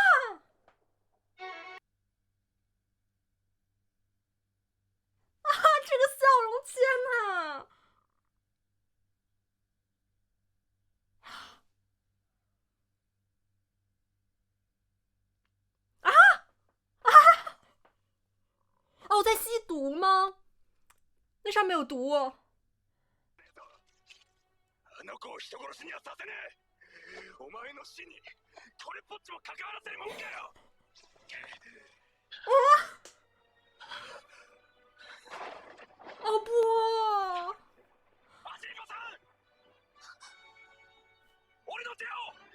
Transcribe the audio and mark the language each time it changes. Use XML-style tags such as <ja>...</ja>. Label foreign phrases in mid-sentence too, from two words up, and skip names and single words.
<zh>这个笑容，天哪！哦，在吸毒吗？那上面有毒。</zh> <ja>あの子を人殺しにはさせねえ。お前の死にこれっぽっちも関わらせるもんかよ。</ja> <zh>哦不！</zh> <ja>アジリコさん、俺の手を。</ja>